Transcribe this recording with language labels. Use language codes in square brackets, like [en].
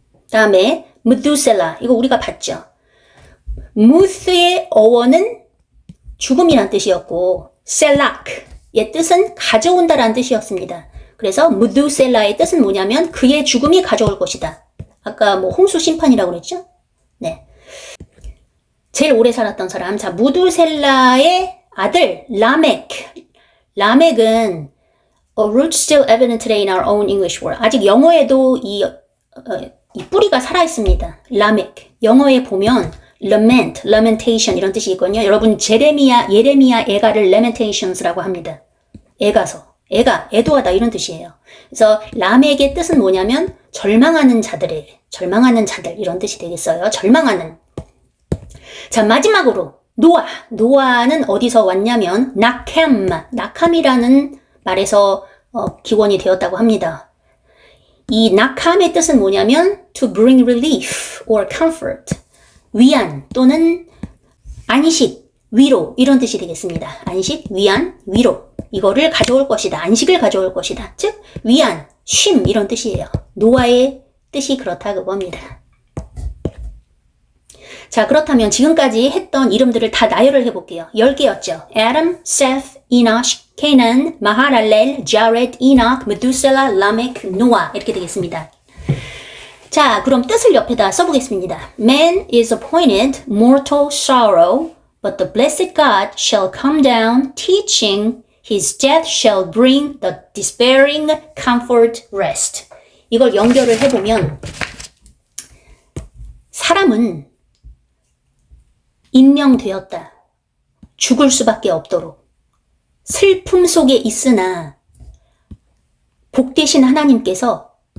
[ko] 다음에 무두셀라 이거 우리가 봤죠. 무스의 어원은 죽음이란 뜻이었고 셀락의 뜻은 가져온다라는 뜻이었습니다. 그래서 무두셀라의 뜻은 뭐냐면 그의 죽음이 가져올 것이다. 아까 홍수 심판이라고 그랬죠? 네. 제일 오래 살았던 사람. 자, 무두셀라의 아들 라멕. [en] 라멕은 a root still evident today in our own English word. [ko] 아직 영어에도 이 뿌리가 살아있습니다. 라멕. 영어에 보면 lament, lamentation 이런 뜻이 있거든요. 여러분 예레미야 애가를 lamentations라고 합니다. 애가서. 애도하다 이런 뜻이에요. 그래서 라멕의 뜻은 뭐냐면 절망하는 자들 이런 뜻이 되겠어요. 절망하는. 자, 마지막으로 노아는 어디서 왔냐면 낙함이라는 말에서 기원이 되었다고 합니다. 이 낙함의 뜻은 뭐냐면 [en] to bring relief or comfort, [ko] 위안 또는 안식, 위로 이런 뜻이 되겠습니다. 안식, 위안, 위로 이거를 가져올 것이다. 안식을 가져올 것이다. 즉 위안, 쉼 이런 뜻이에요. 노아의 뜻이 그렇다 그겁니다. 자, 그렇다면 지금까지 했던 이름들을 다 나열을 해볼게요. 10개였죠. Adam, Seth, Enosh, Canaan, Mahalalel, Jared, Enoch, Methuselah, Lamech, Noah 이렇게 되겠습니다. 자, 그럼 뜻을 옆에다 써보겠습니다. [en] Man is appointed mortal sorrow, but the blessed God shall come down, teaching his death shall bring the despairing comfort rest. [ko] 이걸 연결을 해보면 사람은 임명되었다. 죽을 수밖에 없도록. 슬픔 속에 있으나 복 되신 하나님께서